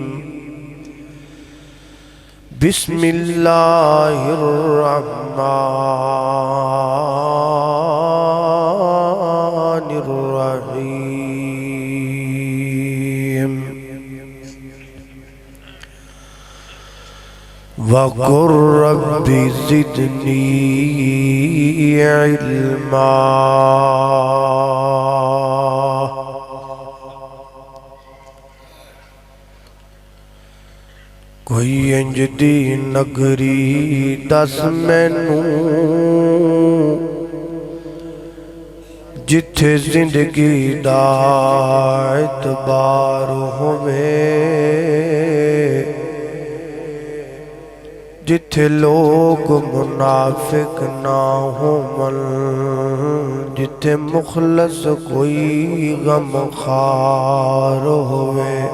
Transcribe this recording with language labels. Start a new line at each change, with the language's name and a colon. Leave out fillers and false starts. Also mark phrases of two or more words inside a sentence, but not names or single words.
Arabic: بسم الله الرحمن الرحيم. وقل رب زدني علما.
Punjabi: کوئی انج دی نگری دس مینوں جتھے زندگی دا اعتبار ہوئے، جتھے لوگ منافق نہ ہون، جتھے مخلص کوئی غم خار ہوئے،